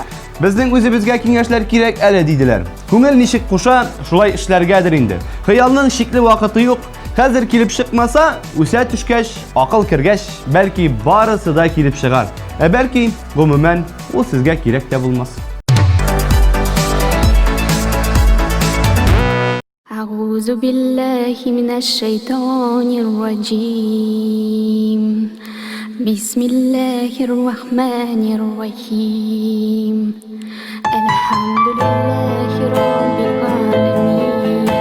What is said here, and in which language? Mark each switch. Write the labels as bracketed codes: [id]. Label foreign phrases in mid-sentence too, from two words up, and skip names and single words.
[tt] Безнең үзебезгә киңәшләр кирәк әле диделәр. Күңел ничек куша, шулай эшләргәдер инде. Хыялның шикле вакыты юк. Хәзер килеп чыкмаса, үсә төшкәч, акыл кергәч, бәлки барысы да килеп чыгар. Бәлки, гомумән, ул сезгә кирәк тә булмас. [ar] أعوذ بالله من الشيطان الرجيم بسم الله الرحمن الرحيم الحمد لله رب العالمين